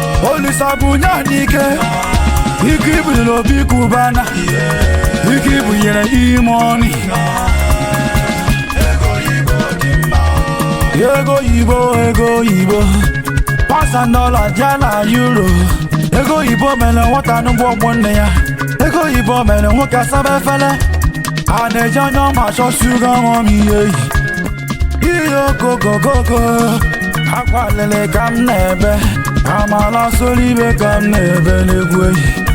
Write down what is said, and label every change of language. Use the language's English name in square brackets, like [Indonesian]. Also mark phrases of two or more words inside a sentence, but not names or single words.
[Igbo] Olisa bụ nye anyị ike. Ike ibunyere Obi Cubana. Ike ibunyere E-Money. Ego oyibo, ego oyibo. [English] Pounds and dollars [Igbo] ya na [English] euro. [Igbo] Ego oyibo mere nwata n'ụgbọ ụgbọ nne ya. Ego oyibo mere nwoke asaba efele. A na-eji anya ọma achọ [English] shuga mọmi [Igbo] ihe. Ihe okokokoko. Akwa lele ka m na-ebe. Amala soro ibe ka m na-ebe n'egwu ehi.